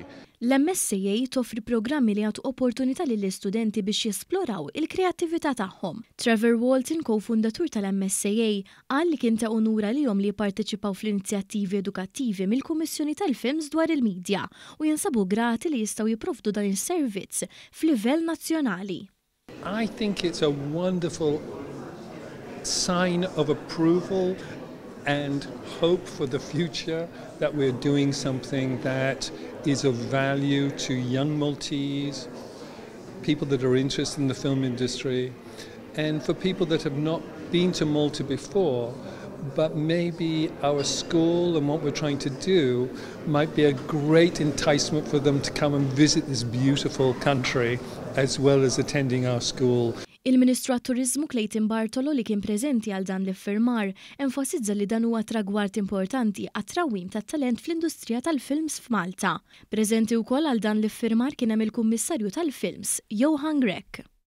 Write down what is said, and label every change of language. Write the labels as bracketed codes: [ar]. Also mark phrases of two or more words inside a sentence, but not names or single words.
[mt] L-MSCA toffri programmi li għatu opportunità lill-istudenti biex jesploraw il-kreattività tagħhom. Trevor Walton, co-fundatur tal-MSCA, qal li kien ta' onura lihom li jipparteċipaw fl-inizjattivi edukattivi mill-Kummissjoni tal-Films dwar il-Midja u jinsabu grati li jistgħu jipprovdu dan is-servizz f'livell nazzjonali. [en] I think it's a wonderful sign of approval and hope for the future that we're doing something that is of value to young Maltese, people that are interested in the film industry, and for people that have not been to Malta before, but maybe our school and what we're trying to do might be a great enticement for them to come and visit this beautiful country as well as attending our school. [mt] Il-Ministru għat-Turiżmu Clayton Bartolo li kien preżenti għal dan l-iffirmar enfasizza li dan huwa tragward importanti għat-trawwim tat-talent fl-industrija tal-films f'Malta. Preżenti wkoll għal dan l-iffirmar kien hemm il-Kummissarju tal-Films, Johan Grech.